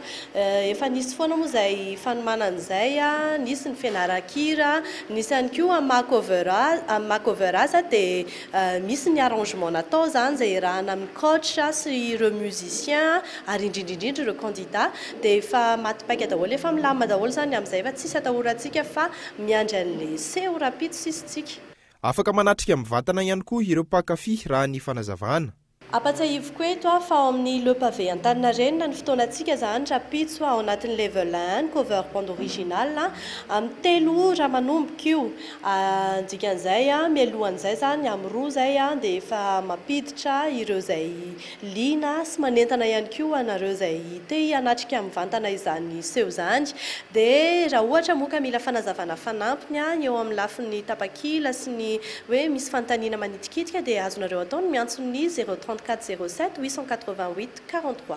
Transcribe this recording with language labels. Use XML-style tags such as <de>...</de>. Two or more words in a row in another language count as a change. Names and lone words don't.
<mg>Efa nisy foana moa izay fanomanana izay nisy ny fianaran-kira, nisy ihany koa amin'ny maha-cover azy dia misy ny arrangement natao zany izay iarahana amin'ny coach sy ireo musicien ary indrindrindrindra ireo candidat dia efa matipaika daholo efa milamina daholo zany amin'izay fa tsisy atahorantsika fa miandry an'ilay seho rapitso sisitsika. Afaka manatrika amin'ny vatana ihany koa ireo mpakafy raha ny fanazavana. Apatsahivoko eto fa ao amin'ny le pavé Antanarena ny fotoanantsika zany rapitso ao anatin'ny level 1 cover bande original amin'ny 3 ora manomboka io. Dikan'izay mialohan'izay zany amin'ny 2 zay dia efa mampiditra ireo izay liana sy manentana ihany koa anareo izay te hanatrika amin'ny vantana izany seho zany. Dia raha ohatra moa ka mila fanazavana fanampiny eo amin'ny lafin'ny tapakila sy ny hoe misy fanontaniana manitikitika dia azonareo atao ny miantson'ny 034 07 888 43.</mg>